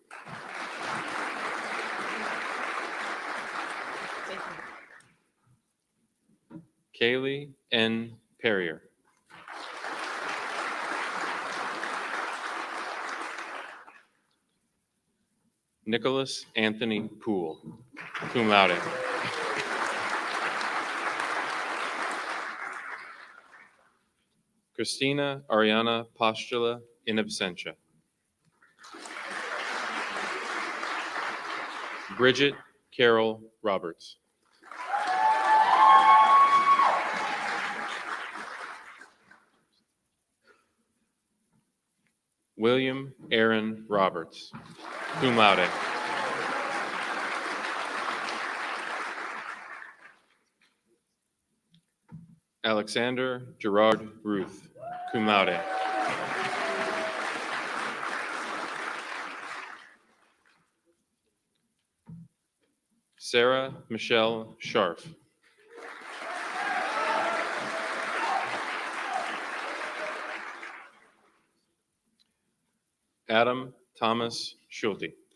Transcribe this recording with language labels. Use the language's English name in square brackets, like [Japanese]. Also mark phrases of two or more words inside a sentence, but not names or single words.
[English] Kaylee N. Perrier. Nicholas Anthony Poole, [Latin] cum laude. [English] Christina Ariana Postula, [Latin] in absentia. [English] Bridget Carol Roberts. William Aaron Roberts, [Latin] cum laude. [English] Alexander Gerard Ruth, [Latin] cum laude. [English] Sarah Michelle Scharf. Adam Thomas Schulte.